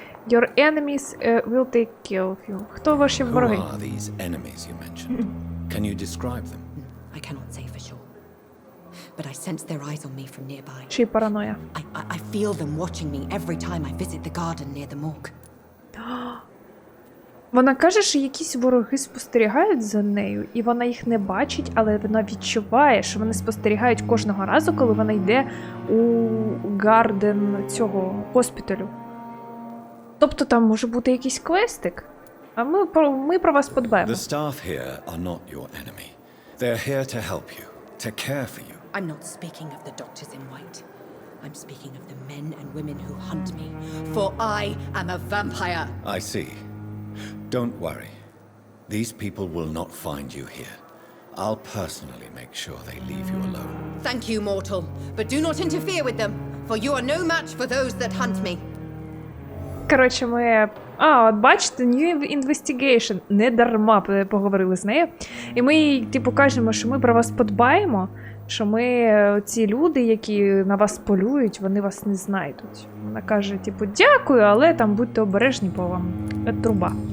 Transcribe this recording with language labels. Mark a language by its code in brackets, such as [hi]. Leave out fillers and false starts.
[en] Your enemies will take care of you. [uk] Хто ваші вороги? [en] Who are these enemies you mentioned? Can you describe them? I cannot say for sure. but I sense their eyes on me from nearby. [uk] Чи параноя? [en] I feel them watching me every time I visit the garden near the morgue. [uk] Вона каже, що якісь вороги спостерігають за нею, і вона їх не бачить, але вона відчуває, що вони спостерігають кожного разу, коли вона йде у гарден цього госпіталю. Тобто там може бути якийсь квестик, а ми про вас подбаємо. [en] The staff here are not your enemy. They're here to help you, to care for you. I'm not speaking of the doctors in white. I'm speaking of the men and women who hunt me, for I am a vampire. I see. Don't worry. These people will not find you here. I'll personally make sure they leave you alone. Thank you, mortal, but do not interfere with them, for you are no match for those that hunt me. [uk] Коротше, ми... от бачите, [en] New Investigation. [uk] Не дарма поговорили з нею. І ми їй, типу, кажемо, що ми про вас подбаємо, що ми, ці люди, які на вас полюють, вони вас не знайдуть. Вона каже, типу, дякую, але там будьте обережні, бо вам труба.